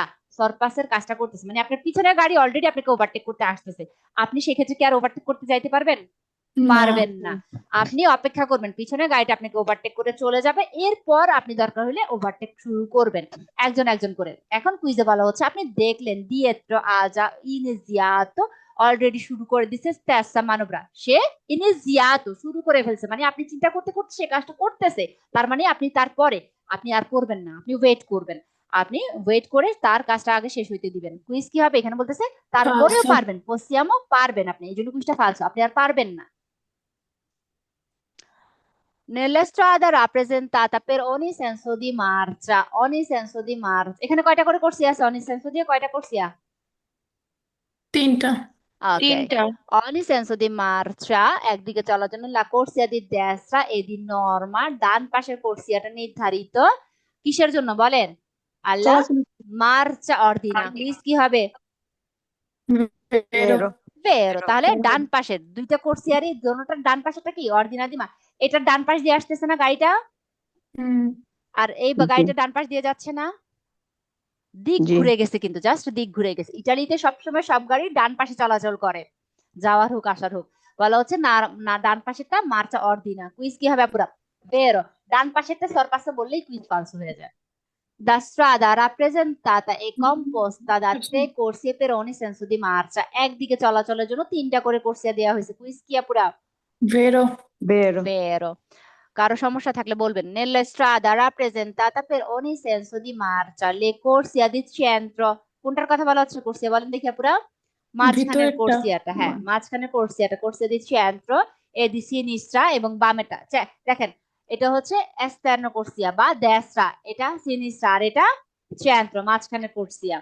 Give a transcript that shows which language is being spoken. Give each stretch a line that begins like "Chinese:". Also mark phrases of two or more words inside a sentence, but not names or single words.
Bangla: সরপাসের কাজটা করতেছে, মানে আপনার পিছনের গাড়ি অলরেডি আপনাকে ওভারটেক করতে আসতেছে, আপনি সেক্ষেত্রে কি আর ওভারটেক করতে যাইতে পারবেন? না পারবেন না। আপনি অপেক্ষা করবেন, পিছনের গাড়িটা আপনাকে ওভারটেক করে চলে যাবে, এরপর আপনি দরকার হলে ওভারটেক শুরু করবেন একজন একজন করে। এখন কুইজে বলা হচ্ছে আপনি দেখলেন
Italian: dietro ha già iniziato,
Bangla: অলরেডি শুরু করে দিছে
Italian: stessa manovra,
Bangla: সে ইনিজিয়াতো শুরু করে ফেলছে, মানে আপনি চিন্তা করতে করতে সে কাজটা করতেছে, তার মানে আপনি তারপরে আপনি আর করবেন না, আপনি ওয়েট করবেন, আপনি ওয়েট করে তার কাজটা আগে শেষ হইতে দিবেন। কুইজ কি হবে? এখানে বলতেছে তারপরেও ফালসো পারবেন, possiamo পারবেন আপনি, এই জন্য কুইজটা ফালসো, আপনি আর পারবেন না।
Italian: Nella strada rappresentata per ogni senso di marcia, ogni senso di marcia,
Bangla: এখানে কয়টা করে করছি আছে?
Italian: ogni senso
Bangla: দিয়ে কয়টা করছি? তিনটা ওকে। তিনটা।
Italian: ogni senso di marcia,
Bangla: একদিকে চলার জন্য
Italian: la corsia di destra e di norma,
Bangla: ডান পাশের কোর্সিয়াটা নির্ধারিত কিসের জন্য বলেন?
Italian: alla marcia ordina,
Bangla: প্লিজ কি হবে? ভেরো ভেরো। ভেরো। তাহলে ডান পাশের দুইটা কোর্সিয়ারই দোনোটার ডান পাশেটা কি? অর্ডিনা দিমা, এটার ডান পাশ দিয়ে আসতেছে না গাড়িটা, হুম আর এই জি গাড়িটা ডান পাশ দিয়ে যাচ্ছে না, দিক জি ঘুরে গেছে, কিন্তু জাস্ট দিক ঘুরে গেছে। ইটালিতে সবসময় সব গাড়ি ডান পাশে চলাচল করে, যাওয়ার হোক আসার হোক। বলা হচ্ছে না না ডান পাশেরটা
Italian: marcia ordinaria.
Bangla: কুইজ কি হবে পুরা? ভেরো। ডান পাশেরটা সরপাসে বললেই কুইজ ফালস হয়ে যায়।
Italian: Da strada rappresentata e composta da tre corsie per ogni senso di marcia,
Bangla: একদিকে চলাচলের জন্য তিনটা করে কোর্সিয়া দেওয়া হয়েছে। কুইজ কি আপুরা? ভেরো ভেরো। ভেরো। কারো সমস্যা থাকলে বলবেন।
Italian: Nella strada rappresentata per ogni senso di marcia le corsie di centro,
Bangla: কোনটার কথা বলা হচ্ছে? কোর্সিয়া বলেন দেখি আপুরা। মাঝখানের ভিতরেরটা কোর্সিয়াটা, হ্যাঁ মাঝখানের কোর্সিয়া দিচ্ছি এন্ত্র,
Italian: e di sinistra
Bangla: এবং বামেটা দেখেন এটা হচ্ছে এস্টার্নো কোর্সিয়া বা দেসরা, এটা সিনিস্ট্রা আর এটা চেন্ত্র, মাঝখানের কোর্সিয়া।